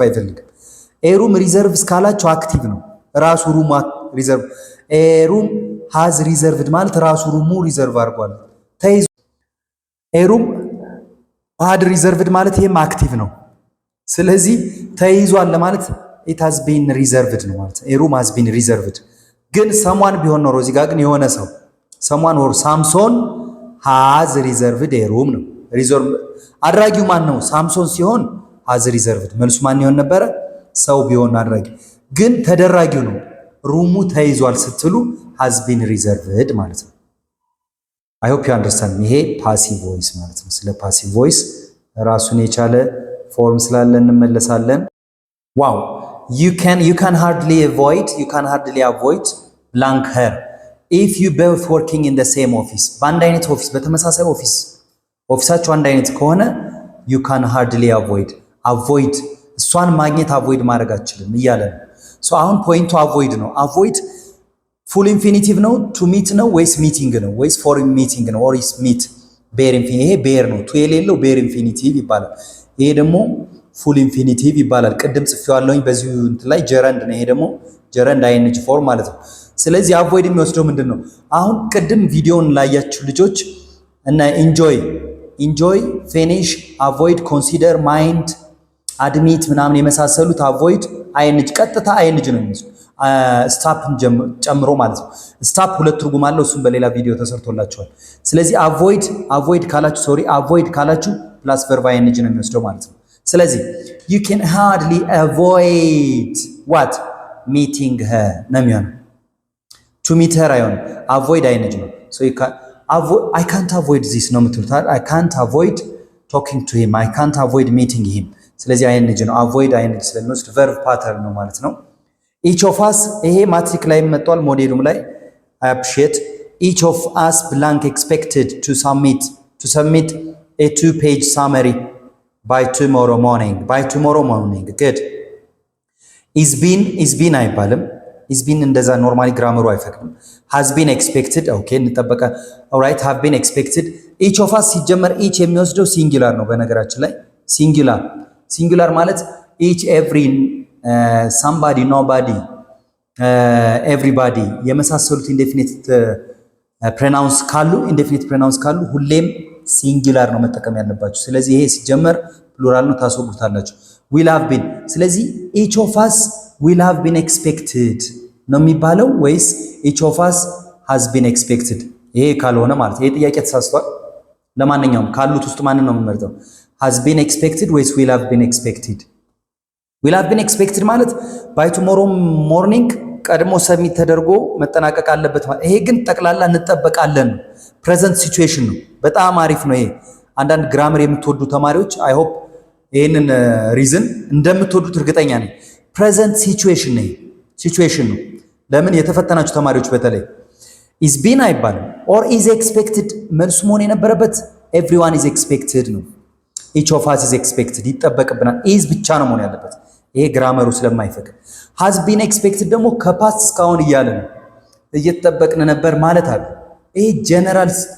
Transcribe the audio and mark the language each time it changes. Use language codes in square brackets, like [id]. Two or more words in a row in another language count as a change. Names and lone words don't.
[am] አይፈልግም። [en] a room reserve [am] እስካላቸው አክቲቭ ነው ራሱ [en] room reserve። a room has reserved [am] ማለት ራሱ [en] room reserve [am] አድርጓል ተይዞ። [en] a room had reserved [am] ማለት ይሄም አክቲቭ ነው። ስለዚህ ተይዟል ለማለት [en] it has been reserved [am] ነው ማለት [en] a room has been reserved። [am] ግን ሰሟን ቢሆን ኖሮ እዚህ ጋር ግን የሆነ ሰው ሰሟን ወር ሳምሶን [en] has reserved a room [am] ነው። ሪዘርቭ አድራጊው ማን ነው? ሳምሶን ሲሆን [en] has reserved [am] መልሱ ማን ይሆን ነበረ? ሰው ቢሆን አድራጊ። ግን ተደራጊው ነው። ሩሙ ተይዟል ስትሉ [en] has been reserved [am] ማለት ነው። [en] I hope you understand። [am] ይሄ [en] passive voice [am] ማለት ነው። ስለ [en] passive voice [am] ራሱን የቻለ ፎርም ስላለ እንመለሳለን። ዋው [en] you can hardly avoid blank her if you both working in the same office። [am] በአንድ አይነት ኦፊስ በተመሳሳይ ኦፊሳችሁ አንድ አይነት ከሆነ [en] you can hardly avoid [am] እሷን ማግኘት avoid ማድረግ አትችልም እያለ ነው። ሶ አሁን ፖይንቱ avoid ነው። avoid [en] full infinitive [am] ነው፣ [en] to meet [am] ነው ወይስ ሚቲንግ ነው ወይስ [en] for meeting [am] ነው [en] or is meet bare infinitive። [am] ይሄ ቤር ነው፣ ቱ የሌለው [en] bare infinitive [am] ይባላል። ይሄ ደግሞ [en] full infinitive [am] ይባላል። ቅድም ጽፌዋለሁኝ በዚሁ እንትን ላይ ጀረንድ ነው። ይሄ ደግሞ [en] gerund ing form [am] ማለት ነው። ስለዚህ አቮይድ የሚወስደው ምንድን ነው? አሁን ቅድም ቪዲዮውን ላያችሁ ልጆች እና [en] enjoy, finish, avoid, consider, mind, admit [am] ምናምን የመሳሰሉት [en] avoid ing [am] ቀጥታ አይንጅ ነው የሚመስሉ ስታፕን ጨምሮ ማለት ነው። ስታፕ ሁለት ትርጉም አለው። እሱም በሌላ ቪዲዮ ተሰርቶላችኋል። ስለዚህ አቮይድ ካላችሁ [en] plus verb ing [am] ነው የሚወስደው ማለት ነው። ስለዚህ [en] you can hardly avoid what meeting her [am] ነው የሚሆነው። [en] to meet her አይሆንም፣ avoid አይነጅ ነው። so I can't avoid this [am] ነው የምትሉት። [en] I can't avoid talking to him, I can't avoid meeting him። ስለዚህ አይነጅ ነው። avoid አይነጅ ስለሚወስድ verb pattern [am] ነው ማለት ነው። [en] each of us [am] ይሄ ማትሪክ ላይ መጥቷል፣ ሞዴሉም ላይ [en] I appreciate each of us blank expected to submit a 2-page summary by tomorrow morning good። is been [am] አይባልም። [en] is been [am] እንደዛ [en] normally grammar [am] አይፈቅድም። [en] has been expected [am] ኦኬ እንጠበቀ [en] alright have been expected each of us [am] ሲጀመር each የሚወስደው ሲንጉላር ነው። በነገራችን ላይ ሲንጉላር ማለት [en] each every somebody nobody everybody [am] የመሳሰሉት ኢንዴፊኒት ፕሮናውንስ ካሉ ሁሌም ሲንጉላር ነው መጠቀም ያለባችሁ። ስለዚህ ይሄ ሲጀመር ፕሉራል ነው ታስወግዱታላችሁ። [en] will have been [am] ስለዚህ [en] each of us will have been expected [am] ነው የሚባለው ወይስ [en] each of us has been expected? [am] ይሄ ካልሆነ ማለት ይሄ ጥያቄ ተሳስቷል። ለማንኛውም ካሉት ውስጥ ማንን ነው የምንመርጠው? [en] has been expected ወይስ will have been expected? will have been expected [am] ማለት [en] by tomorrow morning [am] ቀድሞ ሰሚት ተደርጎ መጠናቀቅ አለበት ማለት። ይሄ ግን ጠቅላላ እንጠበቃለን [en] present situation [am] ነው። በጣም አሪፍ ነው ይሄ። አንዳንድ ግራመር የምትወዱ ተማሪዎች [en] I hope [am] ይሄንን ሪዝን እንደምትወዱት እርግጠኛ ነኝ። [en] present situation [am] ነው። ለምን የተፈተናችሁ ተማሪዎች በተለይ [en] is been [am] አይባልም [en] or is expected [am] መልሱ መሆን የነበረበት [en] everyone is expected [am] ነው። [en] each of us is expected [am] ይጠበቅብናል። is ብቻ ነው መሆን ያለበት። ይሄ ግራመሩ ስለማይፈቅድ። [en] has been expected [am] ደግሞ ከፓስት እስካሁን እያለ ነው እየተጠበቅን ነበር ማለት አለ። ይሄ ጀነራል